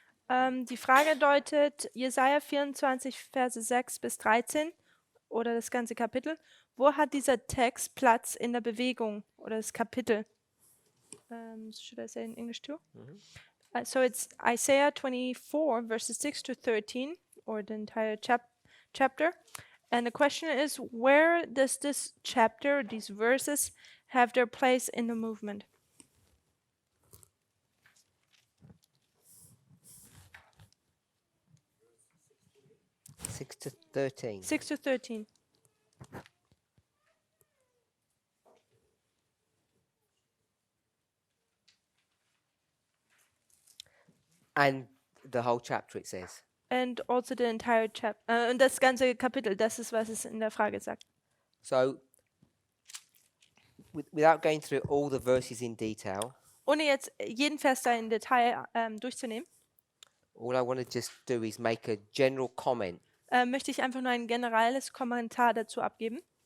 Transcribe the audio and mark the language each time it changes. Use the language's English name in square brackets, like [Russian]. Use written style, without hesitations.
[German] Die Frage deutet Jesaja 24, Verse 6 bis 13 oder das ganze Kapitel. Wo hat dieser Text Platz in der Bewegung oder das Kapitel? [English] Should I say in English too? So it's Isaiah 24, verses 6 to 13, or the entire chapter. And the question is, where does this chapter, these verses, have their place in the movement? Six to 13. 6 to 13. And the whole chapter, it says. And also the entire chapter. [German] Und das ganze Kapitel, das ist, was es in der Frage sagt. [English] So, without going through all the verses in detail, [German] Ohne jetzt jeden Vers da im Detail durchzunehmen, [English] all I want to just do is make a general comment. [German] möchte ich einfach nur ein generelles Kommentar dazu abgeben.